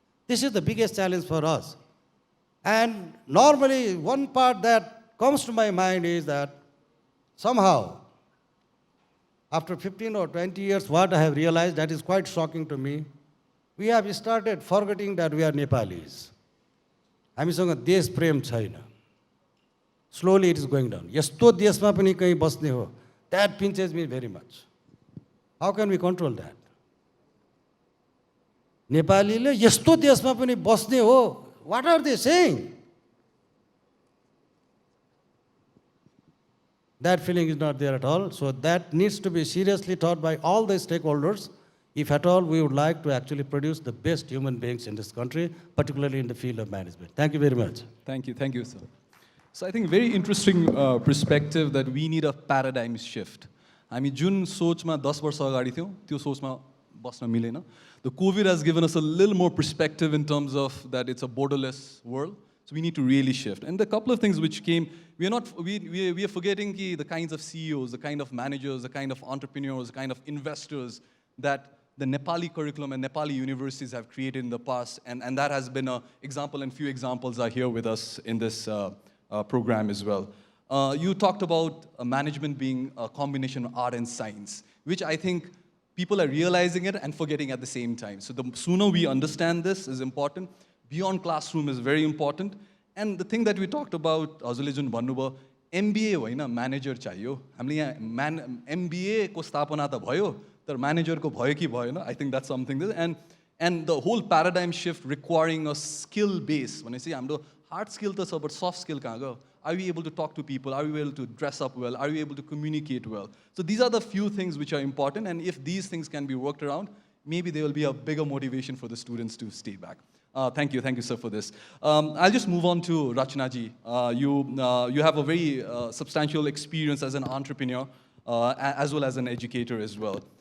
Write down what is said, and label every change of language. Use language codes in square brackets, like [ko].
[en] This is the biggest challenge for us. And normally, one part that comes to my mind is that somehow, after 15 or 20 years, what I have realized that is quite shocking to me, we have started forgetting that we are Nepalis. [ne] हामीसँग देश प्रेम छैन. [en] Slowly it is going down. [ne] यस्तो देशमा पनि कहीं बस्ने हो. [en] That pinches me very much. How can we control that? [ne] नेपालीले यस्तो देशमा पनि बस्ने हो. [en] What are they saying? That feeling is not there at all. So that needs to be seriously taught by all the stakeholders, if at all we would like to actually produce the best human beings in this country, particularly in the field of management. Thank you very much. Thank you, sir. So I think very interesting perspective that we need a paradigm shift. [ne] हामी जुन सोचमा 10 वर्ष अगाडि थियौं त्यो सोचमा बस्न मिलेन. [en] The COVID has given us a little more perspective in terms of that it's a borderless world. So we need to really shift. And the couple of things which came, we are forgetting the kinds of CEOs, the kind of managers, the kind of entrepreneurs, the kind of investors that the Nepali curriculum and Nepali universities have created in the past. And that has been an example, and few examples are here with us in this program as well. You talked about management being a combination of art and science, which I think people are realizing it and forgetting at the same time. So the sooner we understand this is important. Beyond classroom is very important. And the thing that we talked about, [ne] हजुरले जुन भन्नुभयो, MBA होइन, manager चाहियो. हामीले यहाँ MBA को स्थापना त भयो, तर manager को भयो कि भएन? [en] I think that's something. And the whole paradigm shift requiring a skill base. [ne] भनेपछि हाम्रो hard skill त छ, but soft skill कहाँ गयो? [en] Are we able to talk to people? Are we able to dress up well? Are we able to communicate well? So these are the few things which are important, and if these things can be worked around, maybe there will be a bigger motivation for the students to stay back. Thank you, sir, for this. I'll just move on to Rachana ji. You have a very substantial experience as an entrepreneur, as well as an educator as well.